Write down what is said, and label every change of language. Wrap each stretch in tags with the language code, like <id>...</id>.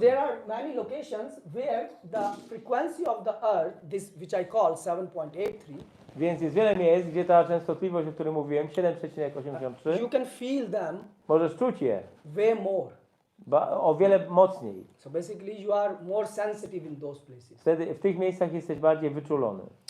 <en>there are many locations where the frequency of the earth, this which I call 7.83,</en> <pl>Więc jest wiele miejsc, gdzie ta częstotliwość, o której mówiłem, 7,83,</pl> <en>you can feel them</en> <pl>możesz czuć je</pl> <en>way more.</en> <pl>o wiele mocniej.</pl> <en>So basically you are more sensitive in those places.</en> <pl>Wtedy w tych miejscach jesteś bardziej wyczulony.</pl>